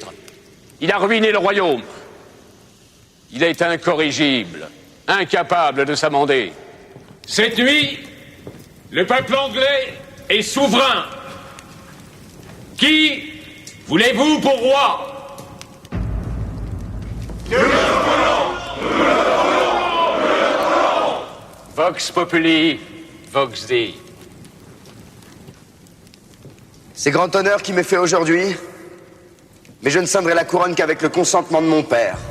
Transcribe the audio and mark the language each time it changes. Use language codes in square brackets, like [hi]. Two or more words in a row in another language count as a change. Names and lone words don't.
[fr] Il a ruiné le royaume. Il est incorrigible, incapable de s'amender. Cette nuit, le peuple anglais est souverain. Qui voulez-vous pour roi? [la] Vox populi, vox dei. [fr] C'est grand honneur qui m'est fait aujourd'hui, mais je ne céderai la couronne qu'avec le consentement de mon père.